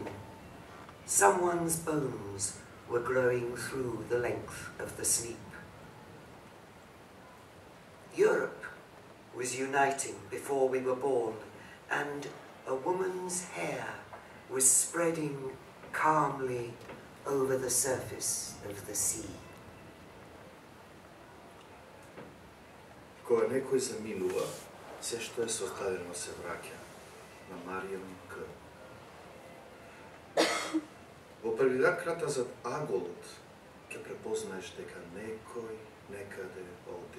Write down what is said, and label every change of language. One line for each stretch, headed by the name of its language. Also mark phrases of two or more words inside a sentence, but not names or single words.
English: Someone's bones were growing through the length of the sleep. Europe was uniting before we were born, and a woman's hair was spreading calmly over the surface of the sea.
Macedonian: Кога некој заминува, се што е создадено се враќа. На Маријан К. Во првиот крата зад аголот ќе препознаеш дека некој некаде оди.